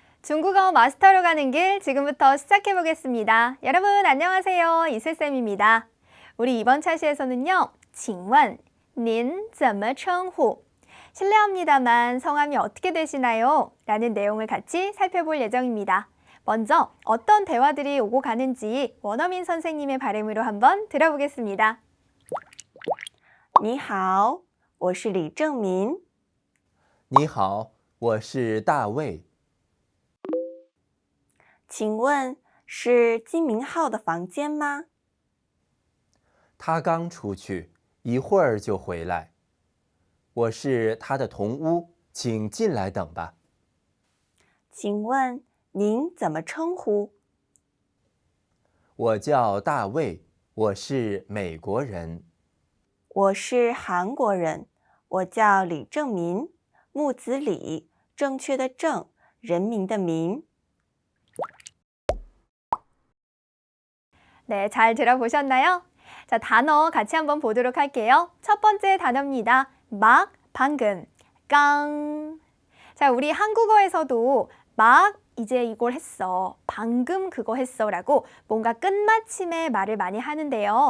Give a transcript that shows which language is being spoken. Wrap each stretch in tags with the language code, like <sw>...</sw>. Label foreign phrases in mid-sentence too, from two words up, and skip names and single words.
<ko>중국어 마스터로 가는 길 지금부터 시작해 보겠습니다. 여러분 안녕하세요. 이슬쌤입니다. 우리 이번 차시에서는요.</ko> <zh>请问您怎么称呼?</zh> <ko>실례합니다만 성함이 어떻게 되시나요? 라는 내용을 같이 살펴볼 예정입니다. 먼저 어떤 대화들이 오고 가는지 원어민 선생님의 발음으로 한번 들어보겠습니다.</ko> <zh>你好，我是李正民。你好，我是大卫。请问是金明浩的房间吗？他刚出去，一会儿就回来。我是他的同屋，请进来等吧。请问您怎么称呼？我叫大卫，我是美国人。我是韩国人，我叫李正民，木子李，正确的正，人民的民。</zh> <ko>네, 잘 들어보셨나요? 자, 단어 같이 한번 보도록 할게요. 첫 번째 단어입니다. 막, 방금, 깡. 자, 우리 한국어에서도 막 이제 이걸 했어, 방금 그거 했어 라고 뭔가 끝마침의 말을 많이 하는데요.</ko>